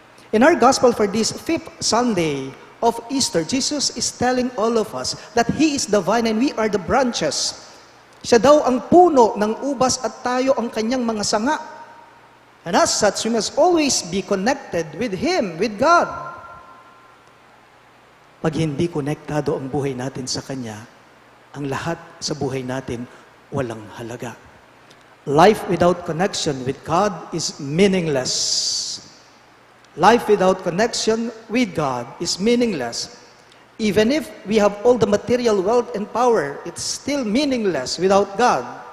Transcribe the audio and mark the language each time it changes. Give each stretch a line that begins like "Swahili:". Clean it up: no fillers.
English: In our gospel for this 5th Sunday of Easter, Jesus is telling all of us that He is the vine and we are the branches.
Filipino: Siya daw ang puno ng ubas at tayo ang kanyang mga sanga.
English: And as such, we must always be connected with Him, with God.
Filipino: Pag hindi konektado ang buhay natin sa Kanya, ang lahat sa buhay natin walang halaga.
English: Life without connection with God is meaningless. Life without connection with God is meaningless. Even if we have all the material wealth and power, it's still meaningless without God.